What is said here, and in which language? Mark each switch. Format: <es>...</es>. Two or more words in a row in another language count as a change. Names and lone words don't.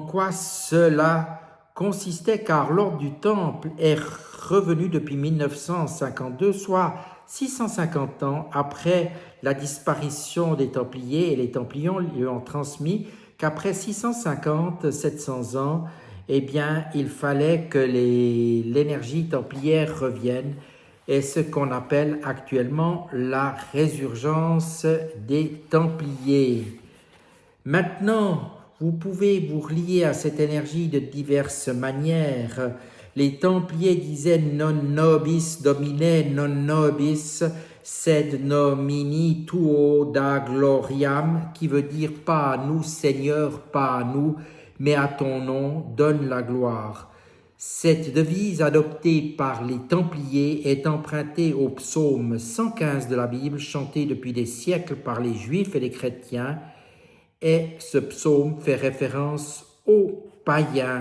<fr>quoi cela consistait, car l'ordre du Temple est revenu depuis 1952, soit 650 ans après la disparition des Templiers, et les Templiers lui ont transmis qu'après 650-700 ans, eh bien, il fallait que l'énergie templière revienne, et ce qu'on appelle actuellement la résurgence des Templiers. Maintenant, vous pouvez vous relier à cette énergie de diverses manières. Les Templiers disaient</fr> <la>non nobis domine, non nobis sed nomini tuo da gloriam,</la> <fr>qui veut dire pas à nous Seigneur, pas à nous, mais à ton nom, donne la gloire. Cette devise adoptée par les Templiers est empruntée au psaume 115 de la Bible, chanté depuis des siècles par les Juifs et les chrétiens, et ce psaume fait référence aux païens.</fr>